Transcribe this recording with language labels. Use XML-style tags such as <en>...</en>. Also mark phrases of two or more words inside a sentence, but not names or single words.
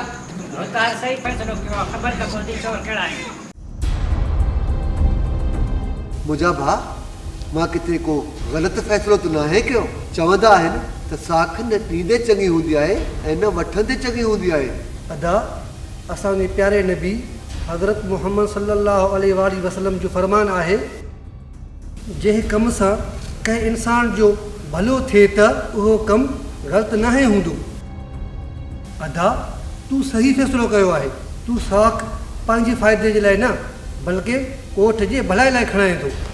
<sd>भोतार सही फ़ैसिलो कयो आहे, ख़बर त पवंदी चोर कहिड़ा आहिनि। मुंहिंजा भाउ, मां किथे को ग़लति फ़ैसिलो त न आहे कयो। चवंदा आहिनि त साख न ॾींदे चङी हूंदी आहे ऐं न वठंदे चङी हूंदी आहे। अदा असांजे प्यारे नबी हज़रत मुहम्मद</sd> <ar>صلى الله عليه وسلم</ar> <sd>जो फरमान आहे, जंहिं कम सां कंहिं इंसान जो भलो थिए त उहो कमु ग़लति नाहे हूंदो। अदा तूं सही फ़ैसिलो कयो आहे, तूं साख पंहिंजे फ़ाइदे जे लाइ न बल्कि ॻोठ जे भलाई लाइ खणाए थो।</sd>